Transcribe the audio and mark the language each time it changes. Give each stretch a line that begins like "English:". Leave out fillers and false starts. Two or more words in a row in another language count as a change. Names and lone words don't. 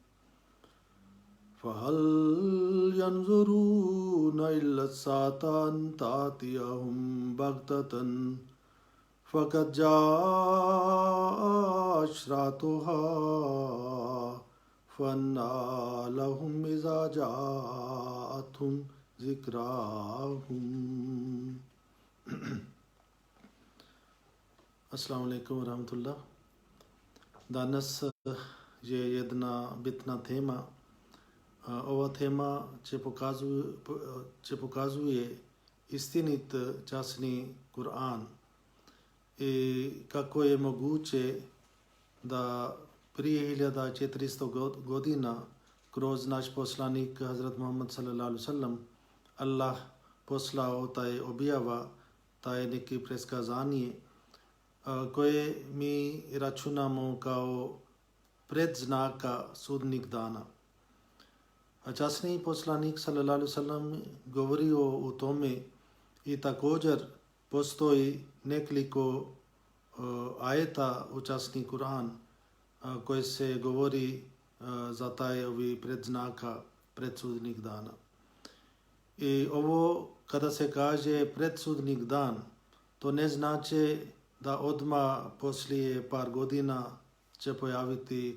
Arabic: فهل ينظرون إلا الساعة أن تأتيهم بغتة فقد جاء أشراطها فأنى لهم إذا جاءتهم ذكراهم. السلام عليكم ورحمة الله.
Bosnian: Danas je jedna bitna tema. Ova tema će pokazuje istinit časni Kur'an i kako je moguće da prije 1400 godina kroz naš poslanik Hazrat Muhammad
Arabic: صلى الله عليه وسلم
Bosnian: Allah poslao taj objava, taj neki preskazanje koje mi računamo kao predznaka sudnjeg dana. A časni poslanik
Arabic: صلى الله عليه وسلم
Bosnian: govorio o tome i također postoji nekoliko ajeta u časni Kur'an koje se govori za taj ovi predznaka predsudnjeg dana. I ovo kada se kaže predsudnjeg dan, to ne znači da odmah poslije par godina će pojaviti